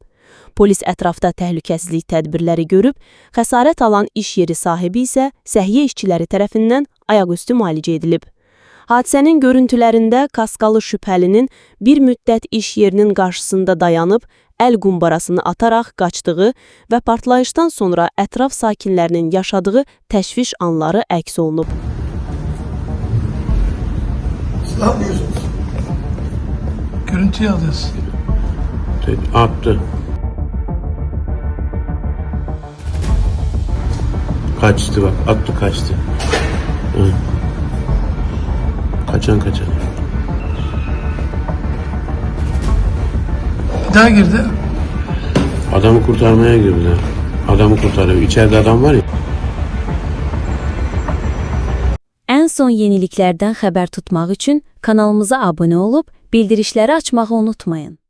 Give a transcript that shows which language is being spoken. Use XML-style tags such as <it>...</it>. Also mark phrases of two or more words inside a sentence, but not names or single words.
<az>Polis ətrafda təhlükəsizlik tədbirləri görüb, xəsarət alan iş yeri sahibi isə səhiyyə işçiləri tərəfindən ayaqüstü müalicə edilib. Hadisənin görüntülərində kaskalı şübhəlinin bir müddət iş yerinin qarşısında dayanıb, əl qumbarasını ataraq qaçdığı və partlayışdan sonra ətraf sakinlərinin yaşadığı təşviş anları əks olunub.</az> <tr>Ne yapıyorsunuz? Görüntüyü alıyoruz. Attı. Kaçtı bak. Attı kaçtı. Hı. Kaçan. Bir daha girdi. Adamı kurtarmaya girdi. Adamı kurtarıyor. İçeride adam var ya.</tr> <az>Ən son yeniliklərdən xəbər tutmaq üçün kanalımıza abunə olub, bildirişləri açmağı unutmayın.</az>